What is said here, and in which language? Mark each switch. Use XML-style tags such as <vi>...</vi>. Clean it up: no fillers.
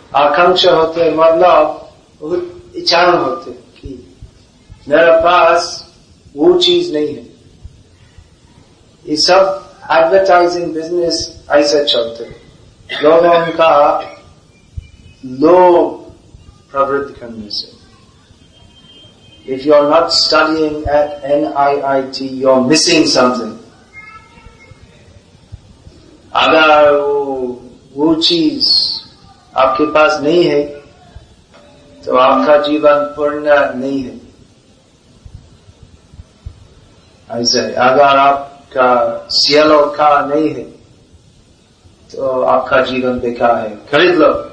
<hi>आकांक्षा होते मतलब बहुत इच्छा होते कि मेरे पास वो चीज नहीं है। ये सब एडवर्टाइजिंग बिजनेस ऐसे चलते है लोगों का लोभ प्रवृत्त करने से।</hi> <en>If you are not studying at NIIT, you are missing something.</en> <hi>अगर वो चीज आपके पास नहीं है तो आपका जीवन पूर्ण नहीं है। ऐसे अगर आपका सीएलओ का नहीं है तो आपका जीवन बेकार है, खरीद लो।</hi>